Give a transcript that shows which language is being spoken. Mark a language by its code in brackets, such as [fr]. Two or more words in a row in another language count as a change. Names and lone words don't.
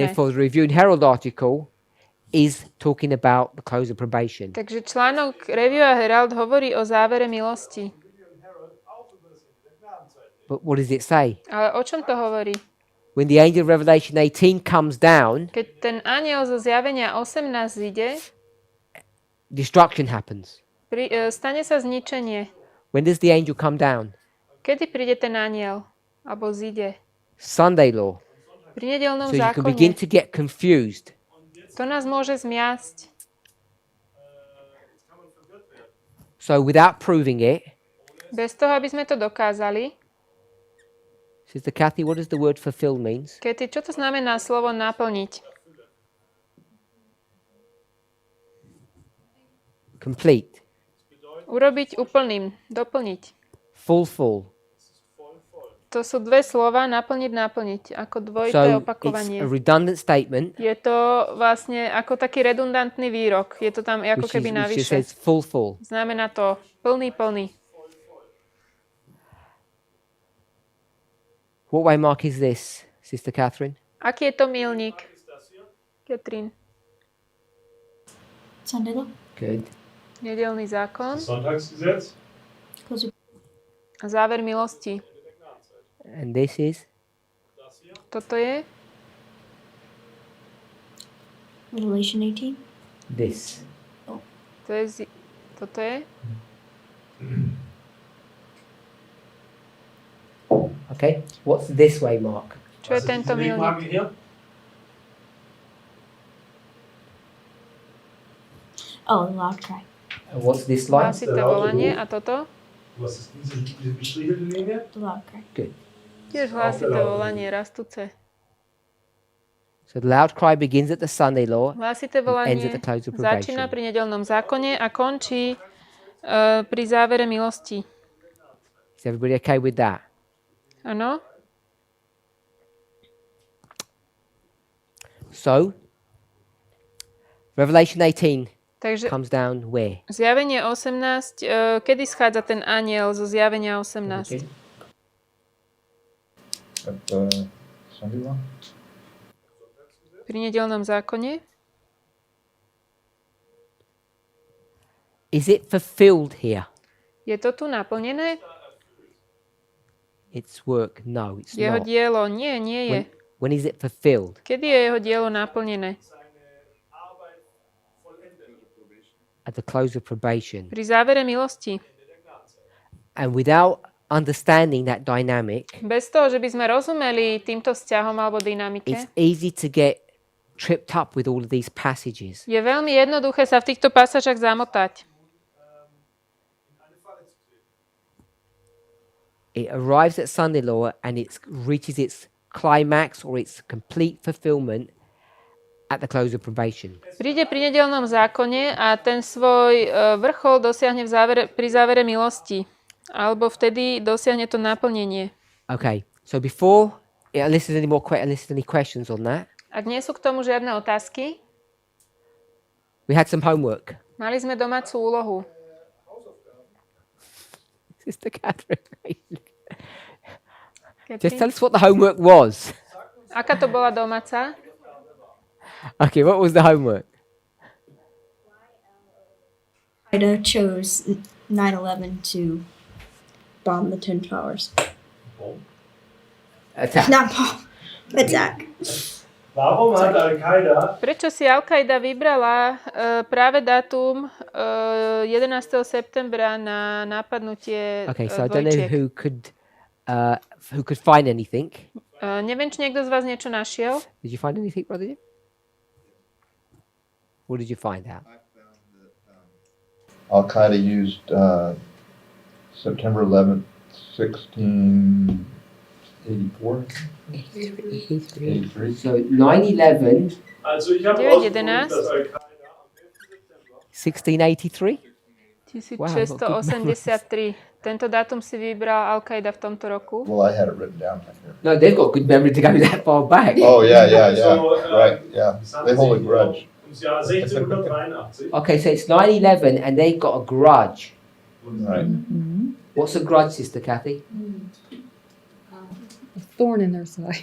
[en] Therefore, the Review and Herald article is talking about the close of probation. [sk] Takže článok Review a Herald hovorí o závere milosti. [en] But what does it say? [sk] Ale o čom to hovorí? [en] When the angel of Revelation 18 comes down, [sk] Keď ten anjel zo zjavenia 18 ide, [en] destruction happens. [sk] stane sa zničenie. [en] When does the angel come down? [sk] Kedy príde ten anjel? Alebo zíde? [en] Sunday law. [sk] Pri nedeľnom [en] So you can begin [sk] zákone. [en] to get confused. [sk] To nás môže zmiasť. [en] So without proving it, [sk] Bez toho, aby sme to dokázali. [en] Sister Kathy, what does the word fulfill means? [sk] Kedy, čo to znamená slovo naplniť? [en] Complete. [sk] Urobiť úplným, doplniť. [en] Full. [sk] To sú dve slova, naplniť, ako dvojité [en] So it's [sk] opakovanie. [en] a redundant statement, [sk] Je to vlastne ako taký redundantný výrok. Je to tam ako [en] which [sk] keby [en] just [sk] navyše. [en] says full. [sk] Znamená to plný. [en] What way mark is this, Sister Catherine? [sk] Aký je to milník? Katrin, [en] Sunday law. Good. [sk] nedeľný zákon [de] Sonntagsgesetz. [sk] a záver milosti. [en] And this is? [sk] Toto je [en] Revelation 18. This. [sk] Toto je [en] Okay. What's this way mark? [sk] Čo je tento milník? [de] Wegmarke hier? [en] Oh, the loud cry. And what's this line? [sk] Hlasité volanie a toto? [de] Was ist diese bestriegelte Linie? [en] The loud cry. Good. [sk] Tiež hlasité volanie, rastúce. [en] So the loud cry begins at the Sunday law. [sk] Hlasité [en] Ends [sk] volanie [en] at the close of [sk] začína [en] probation. [sk] pri nedeľnom zákone a končí pri závere milosti. [en] Is everybody okay with that? [sk] Áno? [en] So, Revelation 18 [sk] Takže [en] comes down where? [sk] zjavenie 18, kedy schádza ten anjel zo zjavenia 18? [en] At the Sunday law? [sk] Pri nedeľnom zákone? [en] Is it fulfilled here? [sk] Je to tu naplnené? [en] Its work? No, it's [sk] Jeho [en] not. [sk] dielo? Nie, nie je. [en] When is it fulfilled? [sk] Kedy je jeho dielo naplnené? [en] At the close of probation. [sk] Pri závere milosti. [en] And without understanding that dynamic, [sk] Bez toho, že by sme rozumeli týmto vzťahom alebo dynamike, [en] it's easy to get tripped up with all of these passages. [sk] je veľmi jednoduché sa v týchto pasážach zamotať. [en] It arrives at Sunday law and it reaches its climax or its complete fulfillment at the close of probation. [sk] Príde pri nedeľnom zákone a ten svoj vrchol dosiahne pri závere milosti. Alebo vtedy dosiahne to naplnenie. [en] Okay, so before, unless there's any questions on that, [sk] Ak nie sú k tomu žiadne otázky, [en] we had some homework. [sk] mali sme domácu úlohu. [en] Sister Catherine, Katrin? just tell us what the homework was. [sk] Aká to bola domáca? [en] Okay, what was the homework? Ida chose 9/11 to bomb the Twin Towers. Attack. Not bomb, attack. [de] Warum hat Al-Qaida [sk] Prečo si Al-Qaida vybrala práve dátum 11. septembra na napadnutie [en] Okay, so I don't know [sk] dvojčiek? [en] who could find anything. [sk] Neviem, či niekto z vás niečo našiel. [en] Did you find anything, Brother Jim? What did you find out? Al-Qaeda used September 11th, 1684? 83. So 9/11, [de] Also ich habe 9/11. dass Al-Qaida am 11. September 1683. 1683. [sk] Tento dátum si vybral Al-Qaida v tomto roku. [en] Well, I had it written down right here. No, they've got good memory to go that far back. Oh, yeah. So, Right, yeah. They hold a grudge. [de] ums Jahr 1683. [en] Okay, so it's 9/11 and they've got a grudge. Right. What's a grudge, Sister Kathy? A thorn in their side.